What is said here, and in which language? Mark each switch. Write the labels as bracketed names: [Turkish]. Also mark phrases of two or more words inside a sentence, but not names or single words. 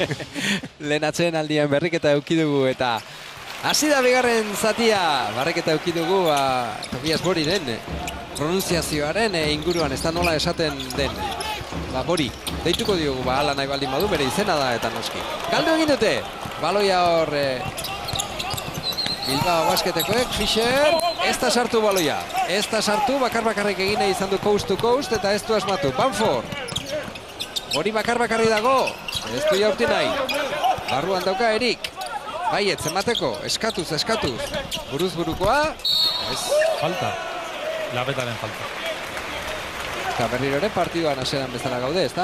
[Basque] Lehen atzeen aldian berriketa eukidugu eta hasi da bigarren zatia, barriketa eukidugu Tobias Boriren pronunziazioaren inguruan, ez da nola esaten den. Bori, deituko diogu, hala nahi baldin badu, bere izena da eta noski. Galdu egin dute, baloia hor Bilbao Basketekoek, Fischer, ez da sartu baloia. Ez da sartu, bakar-bakarrik egin izan du [English] coast to coast [Basque] eta ez du asmatu. Banfor, Bori bakar-bakarri dago, ez du jaurti nahi. Barruan dauka Erik. Baiet, zenbateko, eskatuz, buruz burukoa, ez. Falta, lapetaren falta. Eta berriro ere partiduan hasieran bezala gaude, ez da?